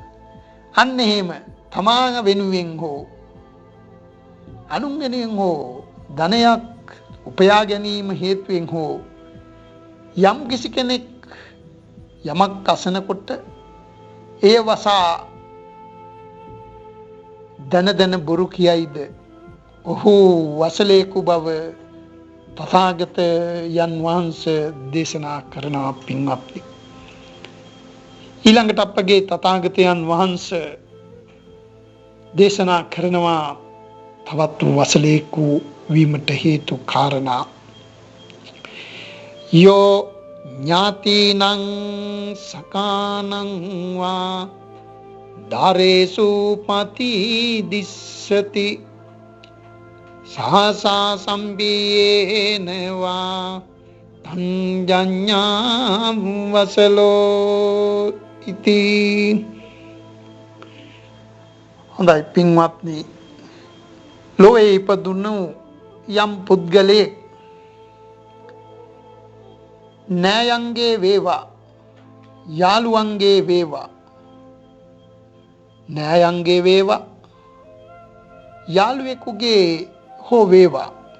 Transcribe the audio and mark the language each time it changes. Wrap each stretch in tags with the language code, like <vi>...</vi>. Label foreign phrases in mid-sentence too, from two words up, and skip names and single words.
<si>අන්න එහෙම තමා වෙනුවෙන් හෝ අනුන් වෙනුවෙන් හෝ ධනයක් උපයා ගැනීම හේතුවෙන් හෝ යම් කිසි කෙනෙක් යමක් අසනකොට එය වසා දන බොරු කියයිද ඔහු වසලේකු බව තථාගතයන් වහන්සේ දේශනා කරනවා පින්වත්නි. ඊළඟට අපගේ තථාගතයන් වහන්සේ දේශනා කරනවා තවත් වසලේකු වීමට හේතු කාරණා.</si> <pi>යෝ ඥාතිනං සකානං වා දාරේසු පති දිස්සති සහසා සම්බියේන වා තංජඤ්ඤා වසලෝ ඉති.</pi> <si>හොඳයි පින්වත්නි, ලෝකේ ඉපදුණු යම් පුද්ගලයෙක් නෑයන්ගේ වේවා යාළුවන්ගේ වේවා නෑයන්ගේ වේවා යාළුවෙකුගේ හෝ වේවා</si>